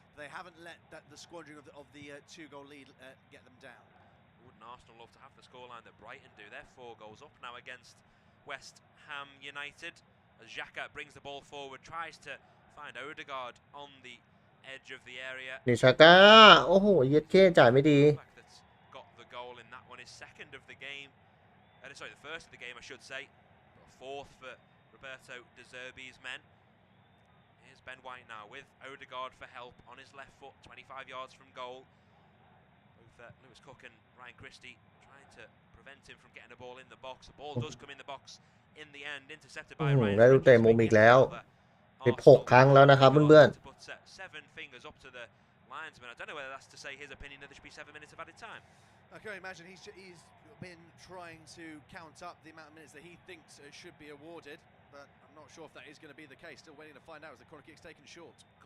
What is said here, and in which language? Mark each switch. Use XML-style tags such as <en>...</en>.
<en>They haven't let the squandering of the 2-goal lead get them down. Wouldn't Arsenal love to have the scoreline that Brighton do? They're 4 goals up now against West Ham United. As Xhaka brings the ball forward, tries to find Ødegaard on the edge of the area.</en> <th>นิชาก้าโอ้โหเย็ดเค้จ่ายไม่ดี</th> <en>That's got the goal in that one. His 2nd of the game. Sorry, the 1st of the game, I should say. 4th for Roberto De Zerbi's men. Here's Ben White now with Ødegaard for help on his left foot, 25 yards from goal. Both Lewis Cook and Ryan Christie trying to prevent him from getting the ball in the box. The ball does come in the box in the end, intercepted by Ryan.</en> <th>ได้ลูกเตะมุมอีกแล้ว16 ครั้งแล้วนะครับเพื่อน</th> <en>ๆ 7 fingers up to the linesman. I don't know whether that's to say his opinion that there should be 7 minutes of added time. I can imagine he's been trying to count up the amount of minutes that he thinks should be awarded, but I'm not sure if that is going to be the case. Still waiting to find out as the corner kick's taken short.</en>